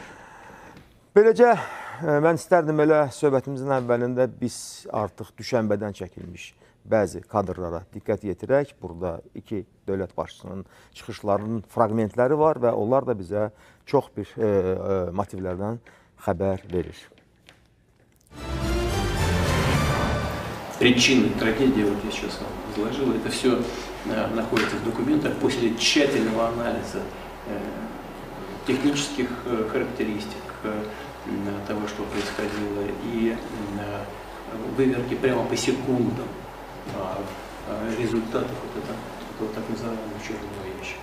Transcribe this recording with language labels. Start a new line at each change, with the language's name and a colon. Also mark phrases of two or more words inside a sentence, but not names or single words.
Azerbaijani: Beləcə, mən istərdim elə söhbətimizin əvvəlində biz artıq Düşənbədən çəkilmiş bəzi kadrlara diqqət yetirək. Burada iki dövlət başçısının çıxışlarının fraqmentləri var və onlar da bizə çox bir motivlərdən xəbər verir.
Russian: Причины трагедии, вот я сейчас вам изложил, это все находится в документах после тщательного анализа технических характеристик того, что происходило, и выверки прямо по секундам результатов этого так называемого черного ящика.